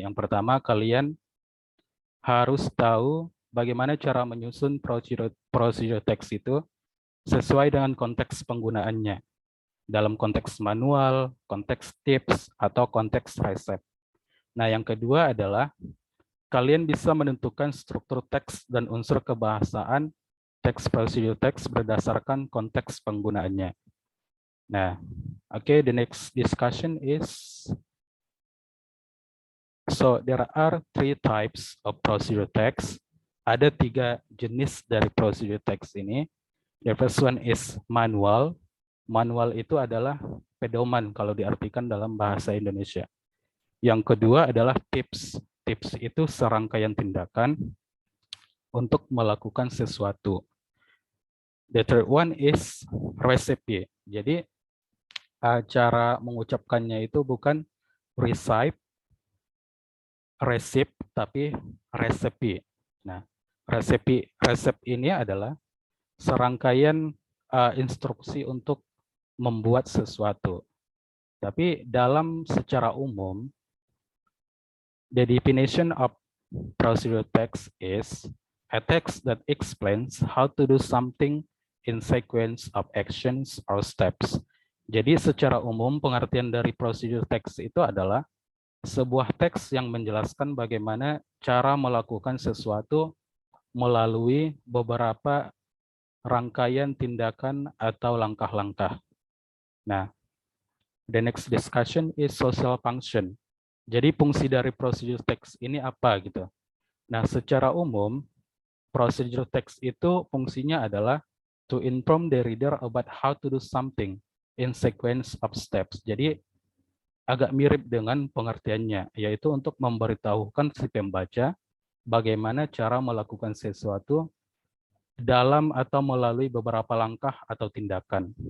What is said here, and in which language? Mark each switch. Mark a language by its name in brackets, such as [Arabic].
[Indonesian] Yang pertama, kalian harus tahu bagaimana cara menyusun prosedur teks itu sesuai dengan konteks penggunaannya. Dalam konteks manual, konteks tips, atau konteks resep. Nah, yang kedua adalah kalian bisa menentukan struktur teks dan unsur kebahasaan teks prosedur teks berdasarkan konteks penggunaannya. [English] Nah, okay, the next discussion is, so there are 3 types of procedural text. [Indonesian] Ada 3 jenis dari procedural text ini. [English] The first one is manual. [Indonesian] Manual itu adalah pedoman kalau diartikan dalam bahasa Indonesia. Yang kedua adalah tips. Tips itu serangkaian tindakan untuk melakukan sesuatu. [English] The third one is recipe. [Indonesian] Jadi cara mengucapkannya itu bukan recite, resip, tapi resepi. Nah, resep ini adalah serangkaian instruksi untuk membuat sesuatu. Tapi dalam secara umum, [English] the definition of procedural text is a text that explains how to do something in sequence of actions or steps. [Indonesian] Jadi secara umum pengertian dari procedural text itu adalah sebuah teks yang menjelaskan bagaimana cara melakukan sesuatu melalui beberapa rangkaian tindakan atau langkah-langkah. [English] Nah, the next discussion is social function. [Indonesian] Jadi fungsi dari procedural text ini apa gitu. Nah, secara umum procedural text itu fungsinya adalah [English] to inform the reader about how to do something in sequence of steps. [Indonesian] Jadi agak mirip dengan pengertiannya, yaitu untuk memberitahukan si pembaca bagaimana cara melakukan sesuatu dalam atau melalui beberapa langkah atau tindakan.